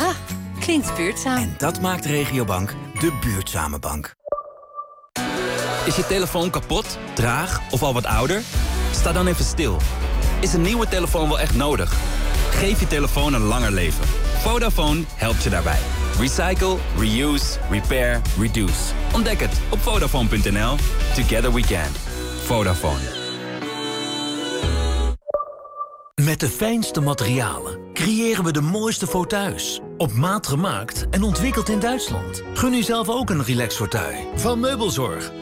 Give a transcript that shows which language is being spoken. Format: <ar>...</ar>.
<nl>Ah, klinkt buurtzaam. En dat maakt Regiobank de buurtzame bank. Is je telefoon kapot, traag of al wat ouder? Sta dan even stil. Is een nieuwe telefoon wel echt nodig? Geef je telefoon een langer leven. Vodafone helpt je daarbij.</nl> <en>Recycle, reuse, repair, reduce.</en> <nl>Ontdek het op Vodafone.nl.</nl> <en>Together we can. Vodafone.</en> <nl>Met de fijnste materialen creëren we de mooiste fauteuils. Op maat gemaakt en ontwikkeld in Duitsland. Gun u zelf ook een relax fauteuil van Meubelzorg.</nl>